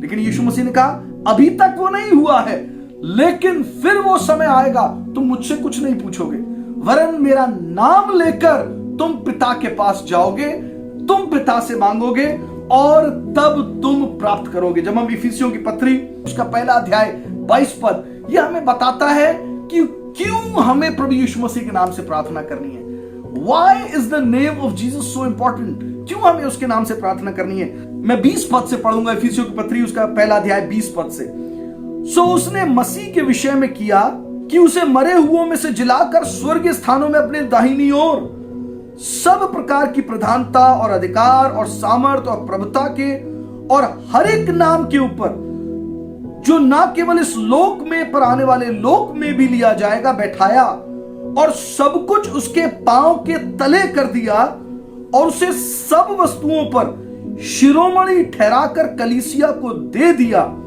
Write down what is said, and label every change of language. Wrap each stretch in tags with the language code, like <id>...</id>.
<hi>लेकिन यीशु मसीह ने कहा, अभी तक वो नहीं हुआ है, लेकिन फिर वो समय आएगा, तुम मुझसे कुछ नहीं पूछोगे, वरन मेरा नाम लेकर तुम पिता के पास जाओगे, तुम पिता से मांगोगे और तब तुम प्राप्त करोगे। जब हम इफिसियों की पत्री उसका पहला अध्याय 22 पद, यह हमें बताता है कि क्यों हमें प्रभु यीशु मसीह के नाम से प्रार्थना करनी है।</hi> <en>Why is the name of Jesus so important?</en> <hi>क्यों हमें उसके नाम से प्रार्थना करनी है? मैं 20 पद से पढ़ूंगा, इफिसियों की पत्री उसका पहला अध्याय 20 पद से। सो उसने मसीह के विषय में किया कि उसे मरे हुओं में से जिलाकर स्वर्गीय स्थानों में अपने दाहिनी ओर सब प्रकार की प्रधानता और अधिकार और सामर्थ और प्रभुता के और हर एक नाम के ऊपर जो ना केवल इस लोक में पर आने वाले लोक में भी लिया जाएगा बैठाया, और सब कुछ उसके पांव के तले कर दिया, और उसे सब वस्तुओं पर शिरोमणि ठहराकर कलीसिया को दे दिया।</hi>